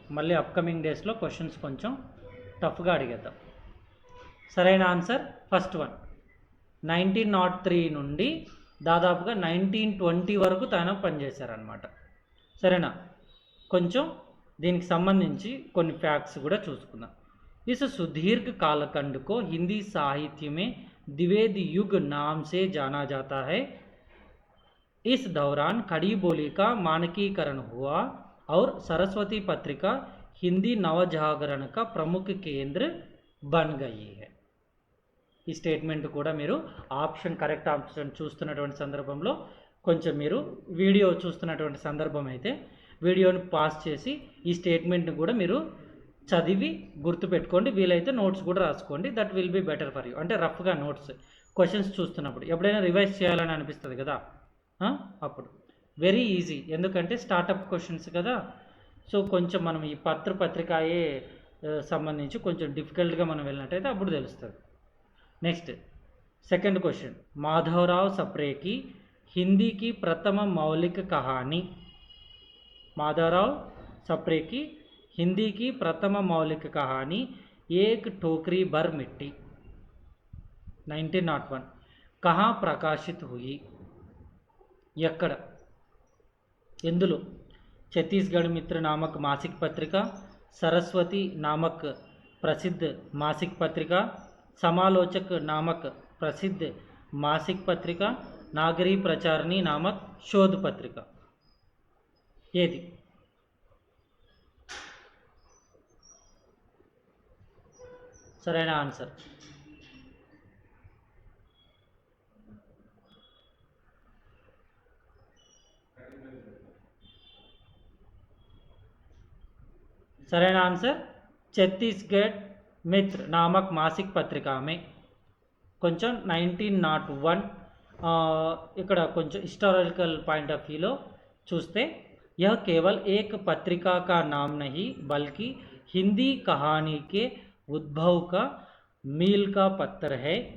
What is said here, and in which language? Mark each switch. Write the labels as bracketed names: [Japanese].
[Telugu] మళ్ళీ అప్కమింగ్ డేస్లో క్వశ్చన్స్ కొంచెం టఫ్గా అడిగేద్దాం. సరైన ఆన్సర్ ఫస్ట్ వన్. 1903 నుండి దాదాపుగా 1920 వరకు తను పనిచేశారనమాట. సరేనా? కొంచెం దీనికి సంబంధించి కొన్ని ఫ్యాక్ట్స్ కూడా చూసుకుందాం. [Hindi] इस सुदीर्घ कालखंड को हिंदी साहित्य में द्विवेदी युग नाम से जाना जाता है. इस दौरान खड़ी बोली का मानकीकरण हुआ और सरस्वती पत्रिका हिंदी नवजागरण का प्रमुख केंद्र बन गई है. [Telugu] ఈ స్టేట్మెంట్ కూడా మీరు ఆప్షన్ కరెక్ట్ ఆప్షన్ చూస్తున్నటువంటి సందర్భంలో కొంచెం మీరు వీడియో చూస్తున్నటువంటి సందర్భం అయితే వీడియోని పాస్ చేసి ఈ స్టేట్మెంట్ని కూడా మీరు చదివి గుర్తుపెట్టుకోండి. వీలైతే నోట్స్ కూడా రాసుకోండి. [English] That will be better for you. [Telugu] అంటే రఫ్గా నోట్స్ క్వశ్చన్స్ చూస్తున్నప్పుడు ఎప్పుడైనా రివైజ్ చేయాలని అనిపిస్తుంది కదా, అప్పుడు వెరీ ఈజీ. ఎందుకంటే స్టార్టప్ క్వశ్చన్స్ కదా. సో కొంచెం మనం ఈ పత్రికాయే సంబంధించి కొంచెం డిఫికల్ట్గా మనం వెళ్ళినట్టయితే అప్పుడు తెలుస్తుంది. Next second question. [Hindi] మాధవరావు సప్రే की हिंदी की प्रथम मौलिक कहानी. माधवराव सप्रे की हिंदी की प्रथम मौलिक कहानी एक टोकरी भर मिट्टी 1901 कहाँ प्रकाशित हुई? [Telugu] ఎక్కడ, ఎందులో? [Hindi] छत्तीसगढ़ मित्र नामक मासिक पत्रिका, सरस्वती नामक प्रसिद्ध मासिक पत्रिका, समालोचक नामक प्रसिद्ध मासिक पत्रिका, नागरी प्रचारणी नामक शोध पत्रिका. [Telugu] ఏది? సరైన ఆన్సర్ సరైన ఆన్సర్ [Hindi] ఛత్తీస్గఢ్ మిత్ర నామక్ మాసిక్ పత్రికా మే. [Telugu] కొంచెం 1901 ఇక్కడ కొంచెం హిస్టారికల్ పాయింట్ ఆఫ్ వ్యూలో చూస్తే [Hindi] यह केवल एक पत्रिका का नाम नहीं बल्कि हिंदी कहानी के उद्भव का मील का पत्थर है.